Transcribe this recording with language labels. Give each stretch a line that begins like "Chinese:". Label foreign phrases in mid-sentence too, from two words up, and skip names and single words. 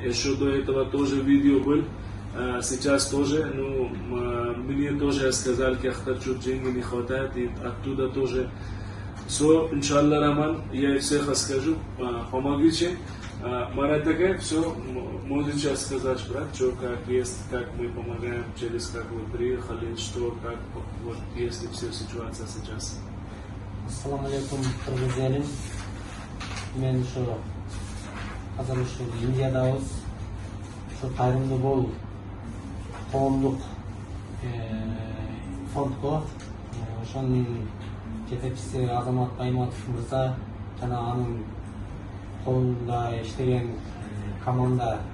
Russian: Еще до этого тоже видео был, сейчас тоже, ну, мне тоже сказали, что деньги не хватает, и оттуда тоже. So, иншаллах, Роман, я всех скажу, помогите. Марат Байке, все, можете сказать, брат, что как есть, как мы помогаем, через как вы приехали, что, как, вот, есть ли вся ситуация сейчас.
Arabic: السلام عليكم,
Kyrgyz: кыргыз элим. Мен ушу азыр ушу Индиядабыз. Ушу кайрымдуу бол коомдук фондго ошонун жетекчиси Азамат Байматов мырза жана анын колунда иштеген команда